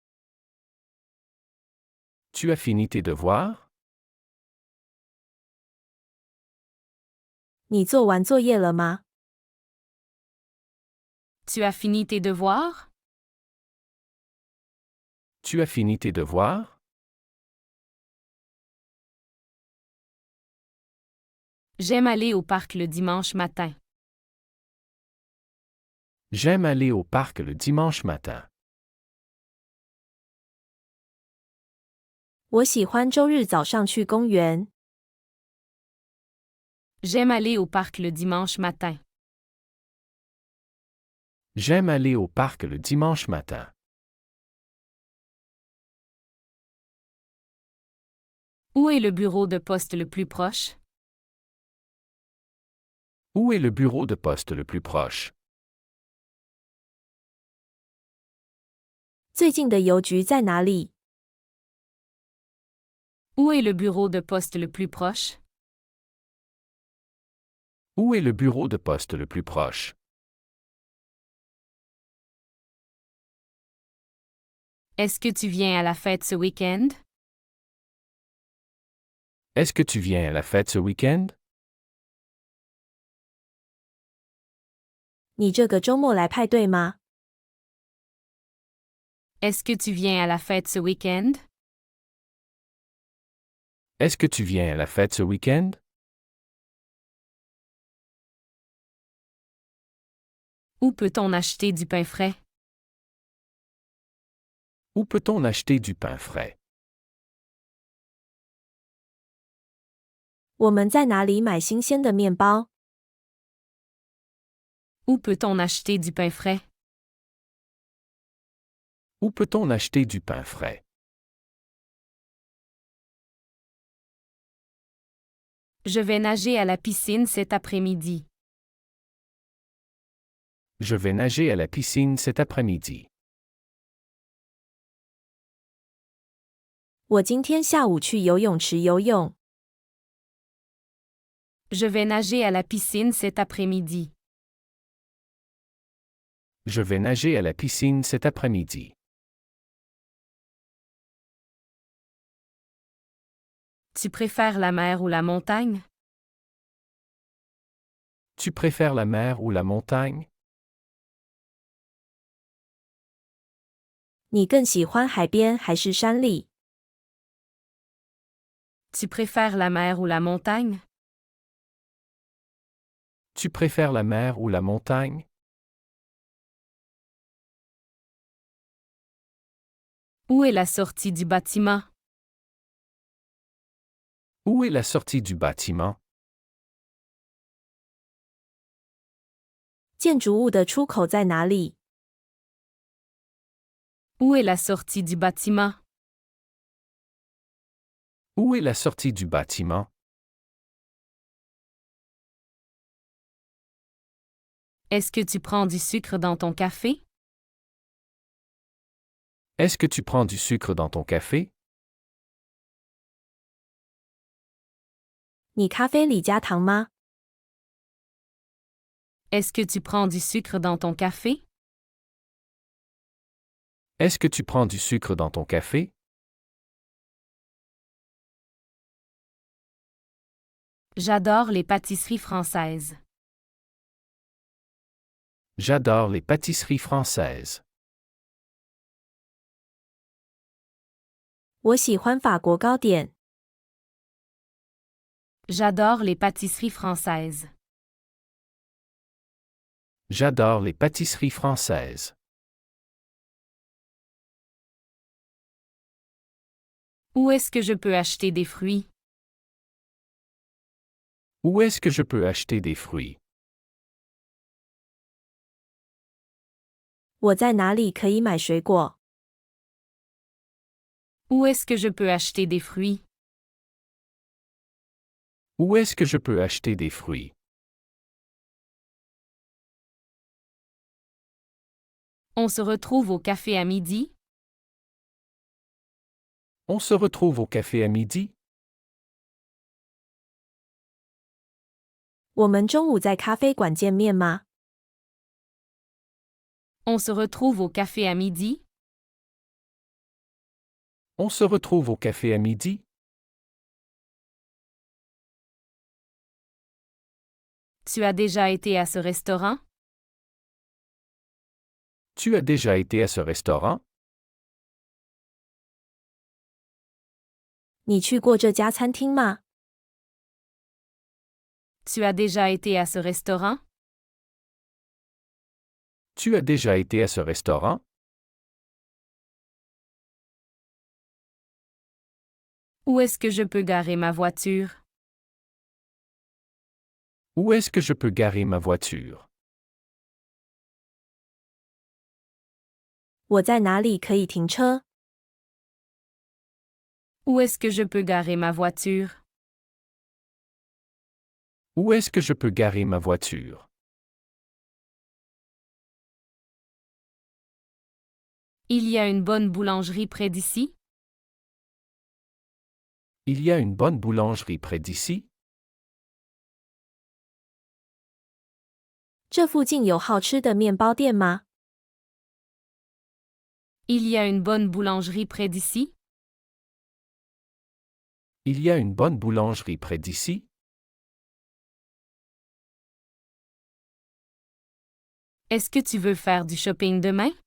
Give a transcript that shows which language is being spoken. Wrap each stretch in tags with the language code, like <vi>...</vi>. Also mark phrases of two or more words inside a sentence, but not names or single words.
<fr>Tu as fini tes devoirs?</fr> <zh>你做完作业了吗？</zh> <fr>Tu as fini tes devoirs? Tu as fini tes devoirs? J'aime aller au parc le dimanche matin. J'aime aller au parc le dimanche matin.</fr> <zh>我喜欢周日早上去公园。</zh> <fr>J'aime aller au parc le dimanche matin. J'aime aller au parc le dimanche matin. Où est le bureau de poste le plus proche? Où est le bureau de poste le plus proche?</fr> <zh>最近的邮局在哪里？</zh> <fr>Où est le bureau de poste le plus proche? Où est le bureau de poste le plus proche? Est-ce que tu viens à la fête ce week-end? Est-ce que tu viens à la fête ce week-end?</fr> <zh>你这个周末来派对吗？</zh> <fr>Est-ce que tu viens à la fête ce week-end? Est-ce que tu viens à la fête ce week-end? Où peut-on acheter du pain frais? Où peut-on acheter du pain frais?</fr> <zh>我们在哪里买新鲜的面包？</zh> <fr>Où peut-on acheter du pain frais? Où peut-on acheter du pain frais? Je vais nager à la piscine cet après-midi. Je vais nager à la piscine cet après-midi.</fr> <zh>我今天下午去游泳池游泳。</zh> <fr>Je vais nager à la piscine cet après-midi. Je vais nager à la piscine cet après-midi. Tu préfères la mer ou la montagne? Tu préfères la mer ou la montagne?</fr> <zh>你更喜欢海边还是山里？</zh> <fr>Tu préfères la mer ou la montagne? Tu préfères la mer ou la montagne? Où est la sortie du bâtiment? Où est la sortie du bâtiment?</fr> <zh>建筑物的出口在哪里？</zh> <fr>Où est la sortie du bâtiment? Où est la sortie du bâtiment? Est-ce que tu prends du sucre dans ton café? Est-ce que tu prends du sucre dans ton café?</fr> <zh>你咖啡里加糖吗？</zh> <fr>Est-ce que tu prends du sucre dans ton café? Est-ce que tu prends du sucre dans ton café? J'adore les pâtisseries françaises. J'adore les pâtisseries françaises.</fr> <zh>我喜欢法国糕点。</zh> <fr>J'adore les pâtisseries françaises. J'adore les pâtisseries françaises. Où est-ce que je peux acheter des fruits? Où est-ce que je peux acheter des fruits?</fr> <zh>我在哪里可以买水果？</zh> <fr>Où est-ce que je peux acheter des fruits? Où est-ce que je peux acheter des fruits? On se retrouve au café à midi? On se retrouve au café à midi?</fr> <zh>我们中午在咖啡馆见面吗？</zh> <fr>On se retrouve au café à midi? On se retrouve au café à midi? Tu as déjà été à ce restaurant? Tu as déjà été à ce restaurant?</fr> <zh>你去过这家餐厅吗？</zh> <fr>Tu as déjà été à ce restaurant? Tu as déjà été à ce restaurant? Où est-ce que je peux garer ma voiture? Où est-ce que je peux garer ma voiture?</fr> <zh>我在哪里可以停车？</zh> <fr>Où est-ce que je peux garer ma voiture? Où est-ce que je peux garer ma voiture? Il y a une bonne boulangerie près d'ici? Il y a une bonne boulangerie près d'ici?</fr> <zh>这附近有好吃的面包店吗？</zh> <fr>Il y a une bonne boulangerie près d'ici? Il y a une bonne boulangerie près d'ici? Est-ce que tu veux faire du shopping demain?</fr>